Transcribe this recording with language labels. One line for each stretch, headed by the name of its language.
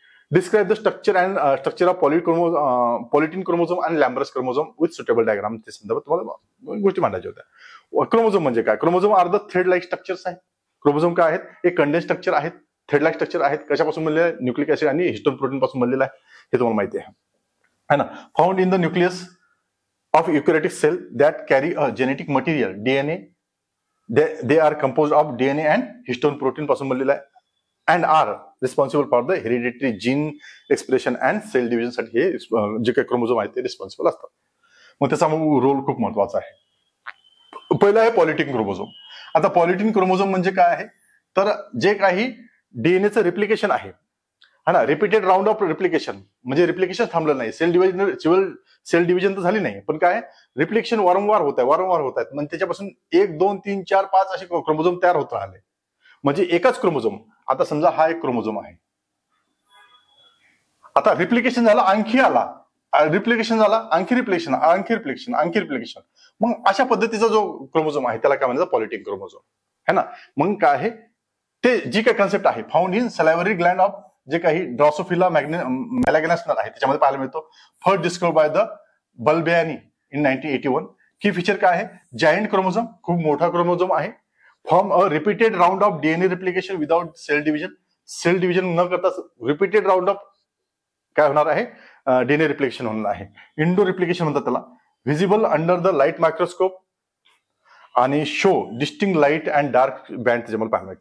English: Describe the structure of polytene chromosome and lampbrush chromosome with suitable diagram.
Marathi: ते संदर्भात तुम्हाला गोष्टी मांडायच्या होत्या. क्रोमोझोम म्हणजे काय?
English: chromosome are the thread like structures
Marathi: आहे. क्रोमोझोम काय आहेत? एक कंडेन्स स्ट्रक्चर आहेत, थ्रेड लाईक स्ट्रक्चर आहेत. कशापासून बनलेले? न्यूक्लिक ऍसिड आणि हिस्टोन प्रोटीन पासून बनलेला आहे, हे तुम्हाला माहिती आहे ना.
English: Found in the nucleus of eukaryotic cell that carry a genetic material DNA. They are composed of DNA and histone protein
Marathi: पासून बनलेला आहे
English: and are responsible for the hereditary gene expression and cell division
Marathi: साठी हे जे काही chromosome आहेत ते responsible असतात. मग त्याचा रोल खूप महत्वाचा आहे. पहिला आहे पॉलिटिन क्रोमोझोम. आता पॉलिटिन क्रोमोझोम म्हणजे काय आहे, तर जे काही डीएनएचं रिप्लिकेशन आहे हा ना,
English: repeated round of replication,
Marathi: म्हणजे रिप्लिकेशन थांबलं नाही, सेल डिव्हिजन तर झाली नाही, पण काय रिप्लिकेशन वारंवार होत आहेत. म्हणजे त्याच्यापासून 1 2 3 4 5 असे क्रोमोझोम तयार होत राहिले. म्हणजे एकच क्रोमोझोम, आता समजा हा एक क्रोमोझोम आहे, आता रिप्लिकेशन झाला, आणखी आला, रिप्लिकेशन झाला, आणखी रिप्लिकेशन, मग अशा पद्धतीचा जो क्रोमोझोम आहे त्याला काय म्हणायचं, पॉलिटिन क्रोमोझोम है ना. मग काय आहे ते, जी काही कन्सेप्ट आहे
English: found in salivary gland of
Marathi: जे काही ड्रॉसोफिला मेलॅग्नासनर आहे त्याच्यामध्ये पाहायला मिळतो.
English: First discover by the Balbiani in 1981.
Marathi: की फीचर काय आहे, जायंट क्रोमोझोम, खूप मोठा क्रोमोझोम आहे.
English: form a repeated round of DNA replication without cell division
Marathi: न करता रिपीटेड राऊंड ऑफ काय होणार आहे, डीएनए रिप्लिकेशन होणार आहे. इंडो रिप्लिकेशन म्हणतात त्याला.
English: visible under the light microscope आणि show distinct light and dark band
Marathi: त्याच्यामध्ये पाहायला मिळतात.